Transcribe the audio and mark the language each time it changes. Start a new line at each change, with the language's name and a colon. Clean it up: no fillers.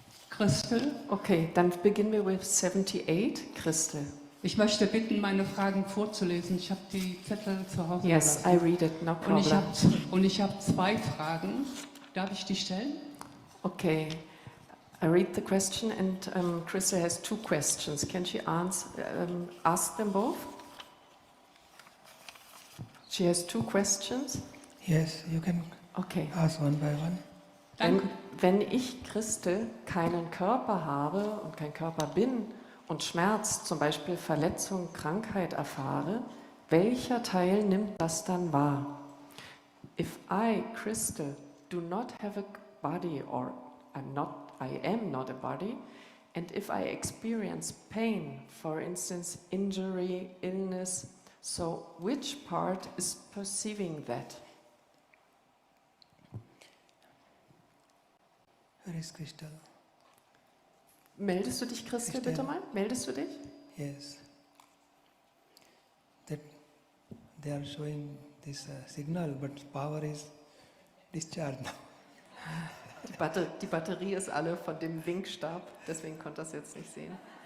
German: Christel. Okay, dann beginnen wir
English: with 78.
German: Christel. Ich möchte bitten, meine Fragen vorzulesen. Ich habe die Zettel zu Hause
English: Yes,
German: gelassen.
English: I read it, no problem.
German: Und ich habe zwei Fragen. Darf ich die stellen?
English: Okay, I read the question and Crystal has two questions. Can she ask them both? She has two questions. Yes, you can Okay. ask one by one.
German: Danke. Wenn ich, Christel, keinen Körper habe und kein Körper bin und Schmerz, zum Beispiel Verletzung, Krankheit erfahre, welcher Teil nimmt das dann wahr?
English: If I, Christel, do not have a body or I am not a body, and if I experience pain, for instance, injury, illness, so which part is perceiving that? Where is Crystal?
German: Meldest du dich, Christel, bitte mal? Meldest du dich?
English: Yes. That they are showing this signal, but power is discharged now.
German: Die Batterie ist alle von dem Winkstab, deswegen konnte das jetzt nicht sehen.